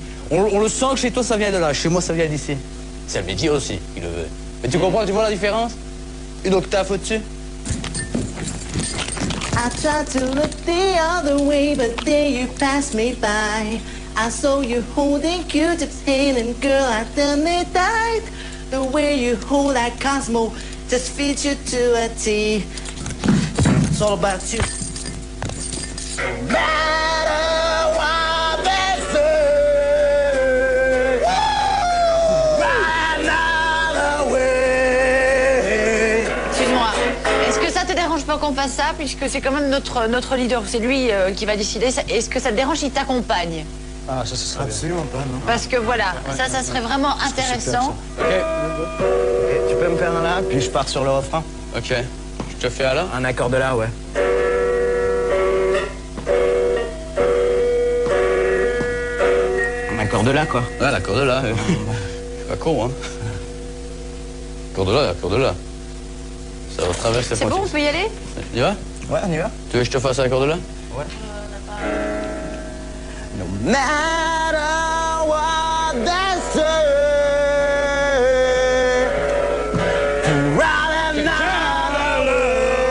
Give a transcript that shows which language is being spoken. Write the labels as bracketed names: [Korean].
[French] On le sent que chez toi ça vient de là, chez moi ça vient d'ici. C'est le métier aussi qui le veut. Mais tu comprends, tu vois la différence? Une octave au-dessus. [English] I tried to look the other way, but then you passed me by. I saw you holding Q-tip's hand, and girl, I done it right. The way you hold that Cosmo just fits you to a T. It's all about you. No matter what they say, run away. [French] Excuse-moi, est-ce que ça te dérange pas qu'on fasse ça, puisque c'est quand même notre leader, c'est lui qui va décider. Est-ce que ça te dérange s'il t'accompagne? Ah, ça serait absolument pas, non. Parce que voilà, ça serait vraiment intéressant. Ok. Tu peux me faire un là, puis je pars sur le refrain. Ok. Je te fais à là? Un accord de là, ouais. Un accord de là, quoi. Ouais, l'accord de là. Pas con, hein. Accord de là, accord de là. Ça traverse les C'est bon, on peut y aller? On y va? Ouais, on y va. Tu veux que je te fasse un accord de là? Ouais. [English] No matter what they say, run another way.